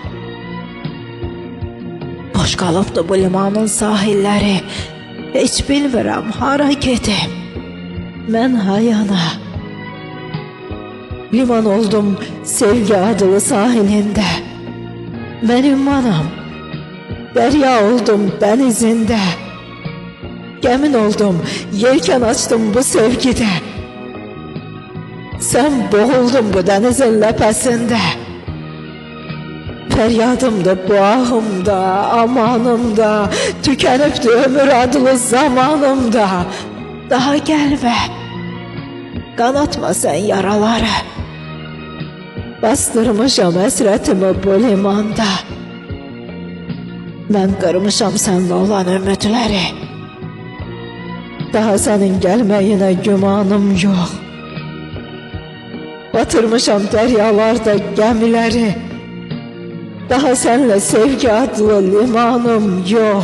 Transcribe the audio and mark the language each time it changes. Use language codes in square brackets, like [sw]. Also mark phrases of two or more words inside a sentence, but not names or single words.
[az] Boş qalıbdı bu limanın sahilləri. Heç bilmirəm hara gedim. Mən hayana. Liman oldum sevgi adlı sahilində. Mən ümmanam. [tr] Derya oldum denizinde. [az] Gəmin oldum, [tr] yelken açtım bu sevgide. Sen boğuldun bu denizin ləpəsində. [az] Feryadımda, bu ahımda, amanımda, tükənibdi ömür adlı zamanımda. Daha gəlmə, qanatma sen yaraları. Bastırmışam əsrətimi bu limanda. Mən qırmışam sənlə olan ümidləri. Daha sənin gəlməyinə gümanım yox. Batırmışam dəryalarda gəmiləri. Daha sənlə sevgi adlı limanım yox.